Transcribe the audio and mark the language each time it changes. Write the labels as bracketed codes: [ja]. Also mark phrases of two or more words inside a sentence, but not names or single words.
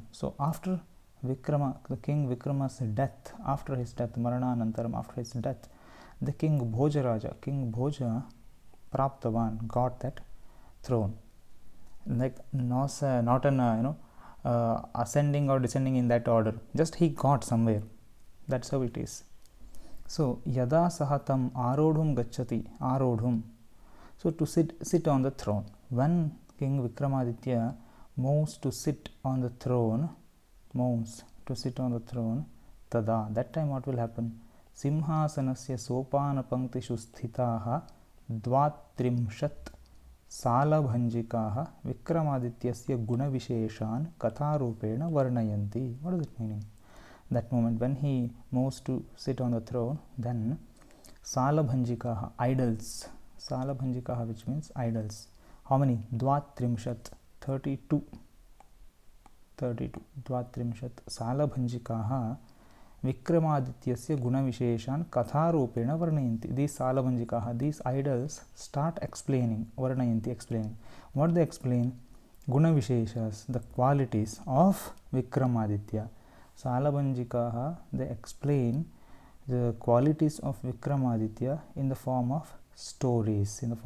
[en] So after Vikrama, the king Vikrama's death, after his death, Marananantaram, after his death, the king Bhojaraja, King Bhoja praptavan, got that throne. Like not an ascending or descending in that order. Just he got somewhere. That's how it is. [sa] So yada sahatam arodhum gacchati, arodhum. [en] So to sit on the throne. When King Vikramaditya moves to sit on the throne, tada, that time what will happen? [sa] Simhasanasya sopana panktishu sthitaha dvatrimshat salabhanjikaha Vikramaditya guna visheshan katharupena varnayanti. [en] What is it meaning? That moment when he moves to sit on the throne, then salabhanjikaha, idols. Salabhanjikaha, which means idols. How many? Dvatrimshat, 32. [sa] Dvatrimshat salabhanjikaha Vikramaadityasya guna visheshan katharupena varnayanti. [en] These salabhanjikaha, these idols start explaining, varnayanti, explaining. What they explain? [sa] Guna visheshas, [en] the qualities of Vikramaditya. Salabhanjikaha, they explain the qualities of Vikramaditya in the form of stories.